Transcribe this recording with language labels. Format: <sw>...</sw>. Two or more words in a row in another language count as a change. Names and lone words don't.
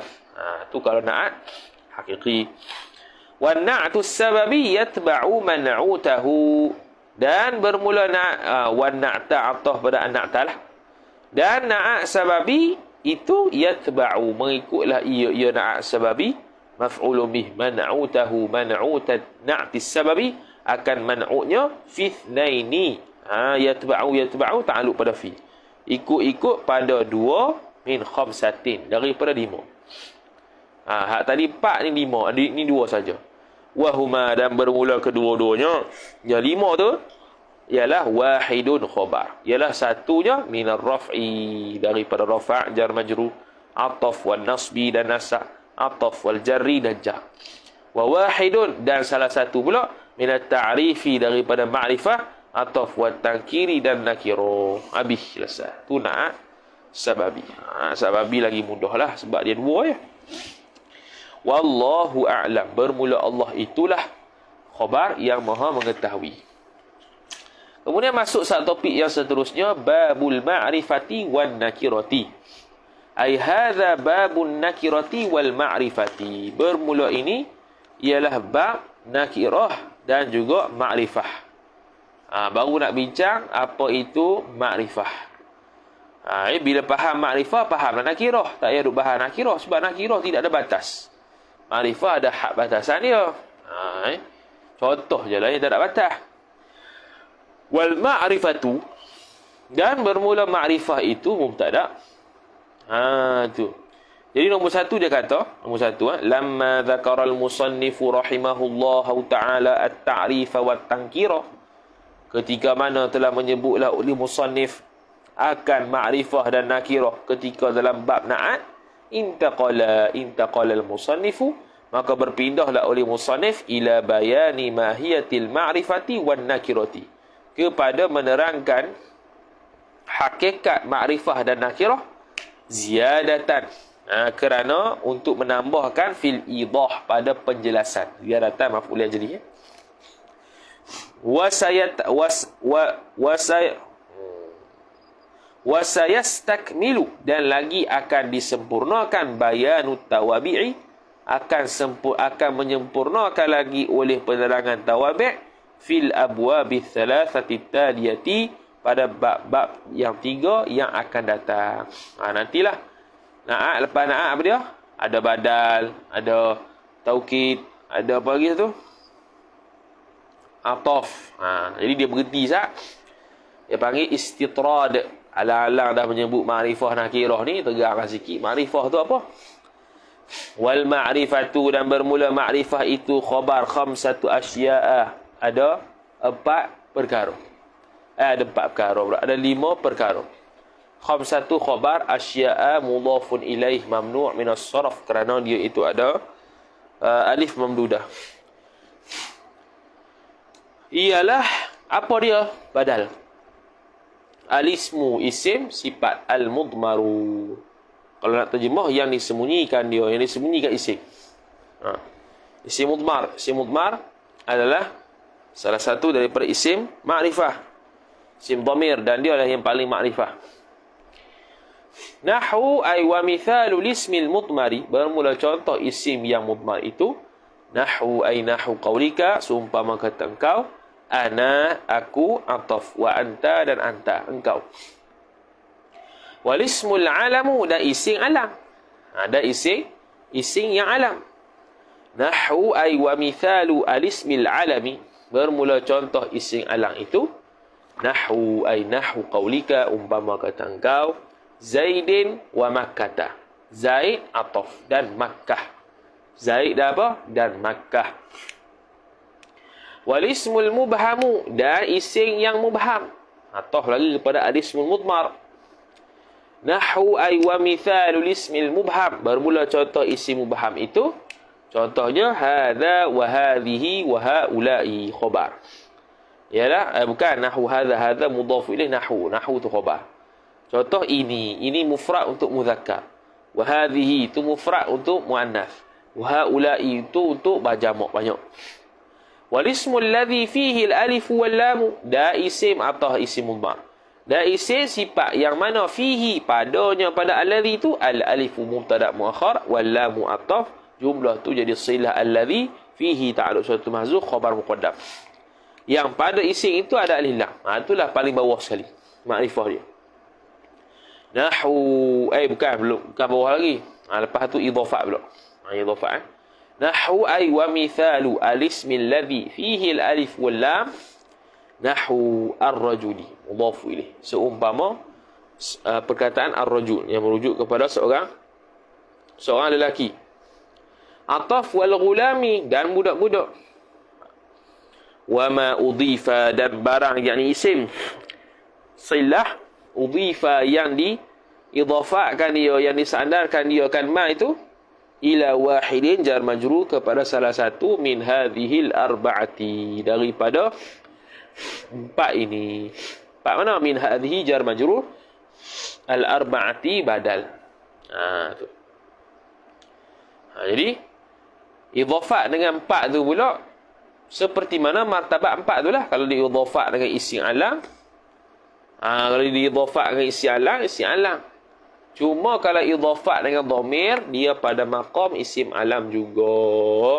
<ms>Tu kalau na'at hakiki.</ms> <ar>والنعت السببي يتبع منعوته,</ar> <ms>dan bermula</ms> <ar>والنعت</ar> <ms>ataf pada an-na'ta lah. Dan na'at sababi itu yatba'u, mengikutlah ia na'at sababi,</ms> <ar>مفعول به, منعوته منعوت النعت السببي,</ar> <ms>akan man'utnya</ms> <ar>في اثنين.</ar> <ms>Yatba'u ta'alluq pada fi, ikut pada 2</ms> <ar>من خمسة,</ar> <ms>daripada 5. Hak tadi 4 ni 5, ni 2 saja. Wahuma, dan bermula kedua-duanya, yang 5 tu ialah wahidun khabar, ialah satunya</ms> <ar>من الرفع,</ar> <ms>daripada rafa',</ms> <ar>جار مجرور,</ar> <ms>ataf</ms> <ar>والنصب</ar> <ms>dan nasab, ataf</ms> <ar>والجر</ar> <ms>dan jar.</ms> <ar>وواحد,</ar> <ms>dan salah satu pula</ms> <ar>من التعريف,</ar> <ms>daripada ma'rifah, ataf</ms> <ar>والتنكير</ar> <ms>dan nakiro. Habis selesai. Tu nak sababi. Sababi lagi mudah lah sebab dia 2 ya. Wallahu a'lam. Bermula Allah itulah khabar yang maha mengetahui. Kemudian masuk satu topik yang seterusnya,</ms> <ar>باب المعرفة والنكرة. أي هذا باب النكرة والمعرفة.</ar> <ms>Bermula ini ialah bab nakirah dan juga ma'rifah. Baru nak bincang apa itu makrifah. Bila faham makrifah, fahamlah nakirah. Tak payah duk bahas nakirah sebab nakirah tidak ada batas. Makrifah ada had batasan dia. Contoh je lah yang tak ada batas.</ms> <ar>والمعرفة,</ar> <ms>dan bermula makrifah itu mubtada. Tu. Jadi nombor 1 dia kata, nombor 1,</ms> <ar>لما ذكر المصنف رحمه الله تعالى التعريف والتنكير.</ar> <ms>Ketika mana telah menyebutlah oleh musannif akan ma'rifah dan nakirah ketika dalam bab na'at,</ms> <ar>انتقل المصنف,</ar> <ms>maka berpindahlah oleh musannif</ms> <ar>إلى بيان ماهية المعرفة والنكرة,</ar> <ms>kepada menerangkan hakikat ma'rifah dan nakirah ziyadatan, kerana untuk menambahkan</ms> <ar>في الإيضاح,</ar> <ms>pada penjelasan.</ms> <ar>زيادة مفعول لأجله.</ar> <ms>Wasayastakmilu, dan lagi akan disempurnakan</ms> <ar>بيان التوابع,</ar> <ms>akan menyempurnakan lagi oleh penerangan tawabi'</ms> <ar>في الأبواب الثلاثة التالية,</ar> <ms>pada bab-bab yang 3 yang akan datang. Nantilah na'at, lepas na'at apa dia? Ada badal, ada taukid, ada apa lagi tu? Ataf. Jadi dia berhenti sat. Dia panggil istitrad. Alang-alang dah menyebut ma'rifah nakirah ni, tegakkan sikit. Ma'rifah tu apa?</ms> <ar>والمعرفة,</ar> <ms>dan bermula ma'rifah itu khabar</ms> <ar>خمسة أشياء.</ar> <ms>Ada 4 perkara. Ada 4 perkara pula. Ada 5 perkara.</ms> <ar>خمسة خبر أشياء مضاف إليه ممنوع من الصرف,</ar> <ms>kerana dia itu ada alif mamdudah. Ialah apa dia? Badal. Alismu, isim, sifat. Al-mudmaru, kalau nak terjemah, yang disembunyikan dia, yang disembunyikan isim. Isim mudmar. Isim mudmar adalah salah satu daripada isim ma'rifah, isim dhamir, dan dia adalah yang paling ma'rifah.</ms> <ar>نحو أي ومثال الاسم المضمر,</ar> <ms>bermula contoh isim yang mudmar itu.</ms> <ar>نحو أي نحو قولك,</ar> <ms>seumpama kata engkau. Ana, aku, ataf,</ms> <ar>وأنت,</ar> <ms>dan anta, engkau.</ms> <ar>والاسم العلم,</ar> <ms>dan isim alam. Ada isim yang alam.</ms> <ar>نحو أي ومثال الاسم العلم,</ar> <ms>bermula contoh isim alam itu.</ms> <ar>نحو أي نحو قولك,</ar> <ms>umpama kata engkau.</ms> <ar>زيد ومكة، زيد,</ar> <ms>ataf, dan Makkah. Zaid apa? Dan Makkah.</ms> <ar>والاسم المبهم,</ar> <ms>dan isim yang mubham, ataf lagi kepada</ms> <ar>الاسم المضمر. نحو أي ومثال الاسم المبهم,</ar> <ms>bermula contoh isim mubham itu. Contohnya</ms> <ar>هذا وهذه وهؤلاء</ar> <ms>khabar. Ialah bukan</ms> <ar>نحو هذا مضاف إليه,</ar> <ms>nahu tu khabar. Contoh ini mufrad untuk muzakkar.</ms> <ar>وهذه</ar> <ms>itu mufrad untuk muannas.</ms> <ar>وهؤلاء</ar> <ms>itu untuk jamak banyak.</ms> <ar>والاسم الذي فيه الألف واللام,</ar> <ms>da isim atau isim mudmar. Da isim sifat yang mana fihi, padanya pada alladzi itu</ms> <ar>الألف مبتدأ مؤخر واللام</ar> <ms>ataf, jumlah tu jadi silah alladzi fihi ta'alluq suatu</ms> <ar>محذوف خبر مقدم.</ar> <ms>Yang pada isim itu ada alif lam. Itulah paling bawah sekali makrifah dia. Nahu bukan bawah lagi. Lepas tu idhafah pula. Idhafah.</ms> <ar>نحو أي ومثال الاسم الذي فيه الألف واللام، نحو الرجل مضاف إليه.</ar> <ms>Seumpama perkataan ar-rajul yang merujuk kepada seorang lelaki. Ataf</ms> <ar>والغلام,</ar> <ms>dan budak-budak.</ms> <ar>وما أضيف,</ar> <ms>dan barang yakni isim silah udhifa yang diidhafahkan dia, yang disandarkan dia kan ma itu</ms> <ar>إلى واحد جار مجرور</ar> <ms>kepada salah satu</ms> <ar>من هذه الأربعة,</ar> <ms>daripada empat ini. Empat mana?</ms> <ar>من هذه جار مجرور، الأربعة بدل.</ar> <ms>Tu. Jadi idhafat dengan empat tu pula seperti mana martabat empat tu lah. Kalau diidhafat dengan isim alam, kalau diidhafat dengan isim alam. Cuma kalau idhafat dengan dhamir, dia pada maqam isim alam juga.</ms>